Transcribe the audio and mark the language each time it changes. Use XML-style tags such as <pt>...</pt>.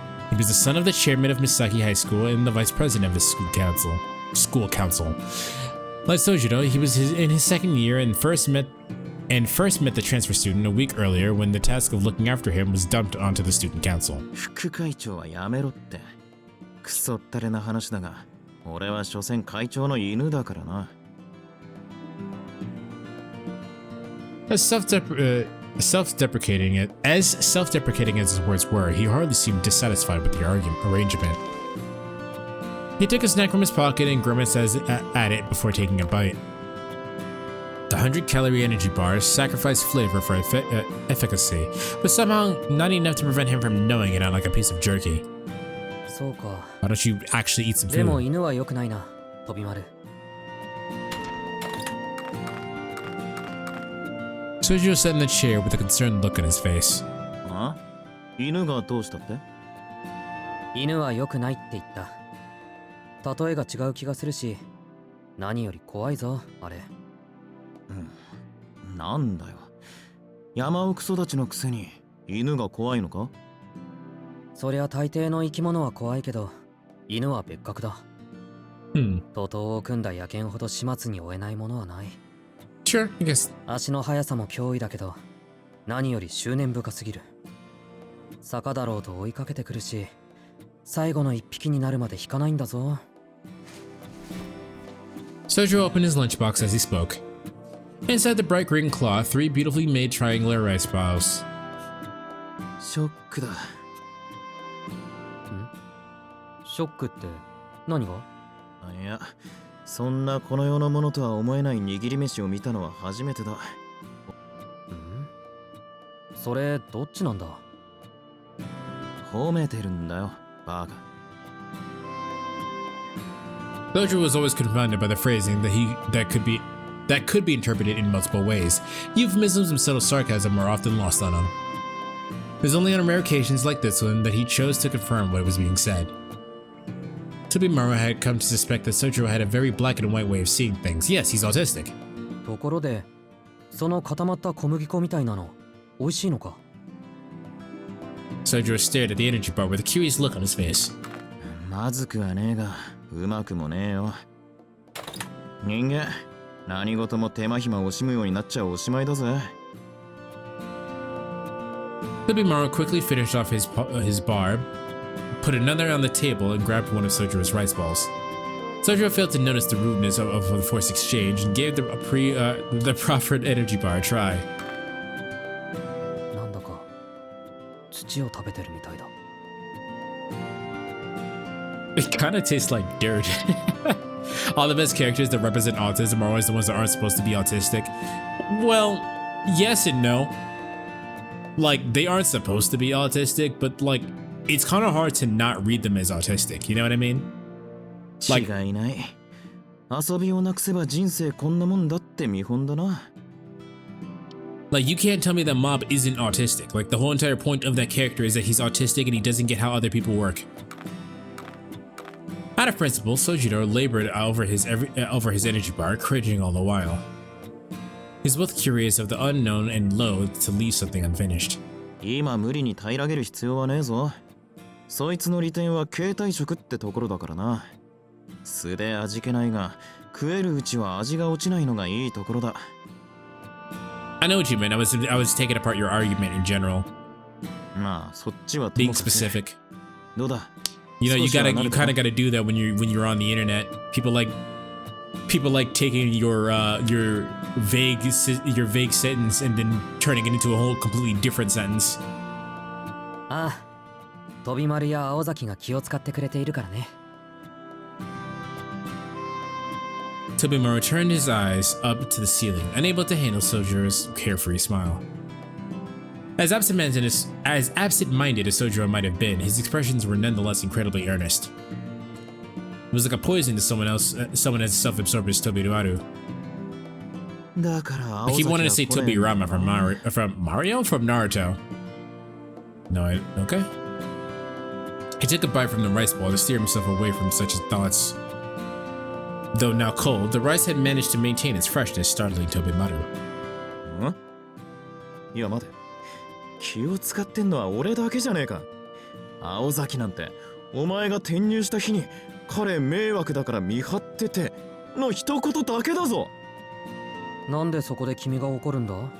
<en>He was the son of the chairman of Misaki High School and the vice president of the school council. Like Sojiro, he was in his second year and first met the transfer student a week earlier when the task of looking after him was dumped onto the student council.</en> <ja>副会長はやめろって。クソったれな話だが、俺は所詮会長の犬だからな。</ja> <en>As self-deprecating as his words were, he hardly seemed dissatisfied with the arrangement. He took a snack from his pocket and grimaced at it before taking a bite. The 100-calorie energy bars sacrificed flavor for efficacy, but somehow not enough to prevent him from gnawing it out like a piece of jerky.</en> <ja>そうか。</ja> <en>Why don't you actually eat some</en> <ja>でも</ja> <en>food?</en> <ja>犬は良くないな、飛び丸。</ja> <en>Sojiro sat in the chair with a concerned look on his face.</en> <ja>あ？犬がどうしたって？犬は良くないって言った。例えが違う気がするし、何より怖いぞ、あれ。なんだよ。山奥育ちのくせに犬が怖いのか？そりゃ大抵の生き物は怖いけど、犬は別格だ。徒党を組んだ野犬ほど始末に追えないものはない。</ja> <en>Sure, I guess.</en> <ja>足の速さも脅威だけど、何より執念深すぎる。坂だろうと追いかけてくるし、最後の一匹になるまで引かないんだぞ。</ja> <en>Sojiro opened his lunchbox as he spoke. Inside the bright green cloth, 3 beautifully made triangular rice balls.</en> <ja>ショックだ。ショックって何が？いや、そんなこの世のものとは思えない握り飯を見たのは初めてだ。それどっちなんだ？褒めてるんだよ、バカ。</ja> <en>Sojiro was always confounded by the phrasing that could be interpreted in multiple ways. Euphemisms and subtle sarcasm were often lost on him. It was only on rare occasions like this one that he chose to confirm what was being said. Tobimaru had come to suspect that Sojiro had a very black and white way of seeing things. Yes, he's autistic.</en> <ja>ところで、その固まった小麦粉みたいなの、美味しいのか？</ja> <en>Sojiro stared at the energy bar with a curious look on his face.</en> <ja>まずくはねえが、うまくもねえよ。人間、何事も手間暇惜しむようになっちゃおしまいだぜ。</ja> <en>Tobimaru quickly finished off his bar, put another on the table, and grabbed one of Sojiro's rice balls. Sojiro failed to notice the rudeness of the forced exchange and gave the proffered energy bar a try.</en> <ja>なんだか土を食べてるみたいだ。</ja> <en>It kind of tastes like dirt. All the best characters that represent autism are always the ones that aren't supposed to be autistic. Well, yes and no. Like, they aren't supposed to be autistic, but like, it's kind of hard to not read them as autistic, you know what I mean?</en> <ja>違いない。遊びをなくせば人生こんなもんだって見本だな。</ja> <en>Like, you can't tell me that Mob isn't autistic. Like, the whole entire point of that character is that he's autistic and he doesn't get how other people work. Out of principle, Sojiro labored over his energy bar, cringing all the while. He's both curious of the unknown and loath to leave something unfinished.</en> <ja>今無理に平らげる必要はねえぞ。そいつの利点は携帯食ってところだからな。素で味気ないが、食えるうちは味が落ちないのがいいところだ。</ja> <en>I know what you meant. I was taking apart your argument in general.</en> <ja>まあ、そっちは</ja> <en>Being specific.</en> <ja>どうだ?</ja> <en>You know, you kind of gotta do that when you're on the internet. People like taking your vague sentence and then turning it into a whole completely different sentence.</en> <ja>ああ、飛び丸や青崎が気を使ってくれているからね。</ja> <en>Tobimaru turned his eyes up to the ceiling, unable to handle Sojiro's carefree smile. As absent-minded as Sojiro might have been, his expressions were nonetheless incredibly earnest. It was like a poison to someone as self-absorbed as Tobimaru. Like he wanted to say Tobirama from Mario? From Naruto. No, okay. He took a bite from the rice ball to steer himself away from such thoughts. Though now cold, the rice had managed to maintain its freshness, startling Tobimaru.</en> <ja>Huh? いや待て。気を使ってんのは俺だけじゃねえか。青崎なんてお前が転入した日に彼迷惑だから見張ってての一言だけだぞ。なんでそこで君が怒るんだ？</ja>